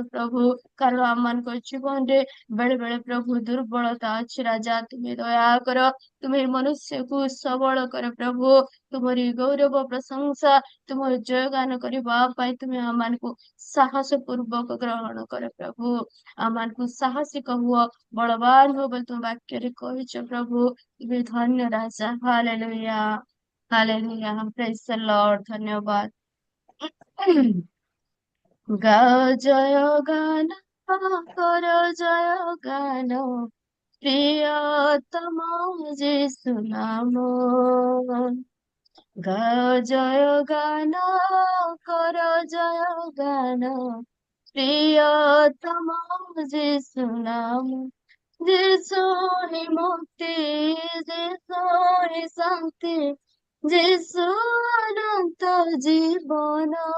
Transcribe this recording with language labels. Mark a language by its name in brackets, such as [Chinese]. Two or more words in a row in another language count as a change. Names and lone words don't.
[Odia] ପ୍ରଭୁ କାରଣ ଆମମାନଙ୍କ ଜୀବନରେ ବେଳେ ବେଳେ ପ୍ରଭୁ ଦୁର୍ବଳତା ଅଛି ରାଜା ତୁମେ ଦୟା କର ତୁମେ ମନୁଷ୍ୟକୁ ସବଳ କର ପ୍ରଭୁ ତୁମରି ଗୌରବ ପ୍ରଶଂସା ତୁମର ଜୟଗାନ କରିବା ପାଇଁ ତୁମେ ଆମମାନଙ୍କୁ ସାହସ ପୂର୍ବକ ଗ୍ରହଣ କର ପ୍ରଭୁ ଆମମାନଙ୍କୁ ସାହସିକ ହୁଅ ବଳବାନ ହୁଅ ବୋଲି ତୁମ ବାକ୍ୟରେ କହିଛ ପ୍ରଭୁ ତୁମେ ଧନ୍ୟ ରାଜା ହାଲେଲୁୟା ହାଲେଲୁୟା [English] praise the Lord [Odia] ଧନ୍ୟବାଦ ଗାଅ ଜୟ ଗାନ କର ଜୟ ଗାନ [Bangla] প্রিয়তম যিশু নাম গাও জয় গান কর জয় গান প্রিয়তম যিশু নাম যিশু হি মুক্তি যিশু হি শান্তি যিশু অনন্ত জীবন